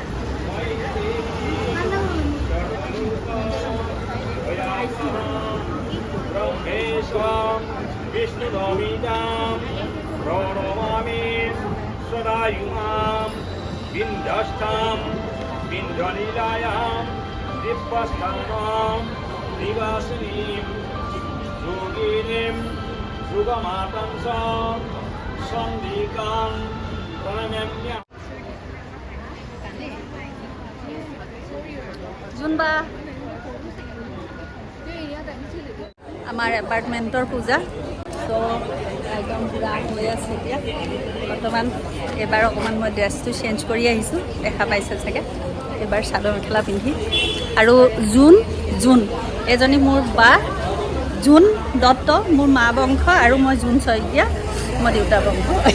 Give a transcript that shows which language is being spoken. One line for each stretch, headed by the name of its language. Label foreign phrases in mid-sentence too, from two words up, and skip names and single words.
Sanskrit: ब्रह्मेश्वरं विष्णुनमितां प्रणमामि सदायुगां विन्ध्यस्थां विन्ध्यनिलयां दिव्यस्थानां निवासिनीं योगिनीं युगमातां च सन्दिकां प्रणम्य
Assamese: জুনবা আমাৰ এপাৰ্টমেণ্টৰ পূজা তো একদম পূৰা হৈ আছে এতিয়া বৰ্তমান এবাৰ অকণমান মই ড্ৰেছটো চেঞ্জ কৰি আহিছোঁ দেখা পাইছে চাগে এবাৰ চাদৰ মেখেলা পিন্ধি আৰু জোন এজনী মোৰ বা জোন দত্ত মোৰ মা বংশ আৰু মই জোন শইকীয়া মই দেউতা বংশ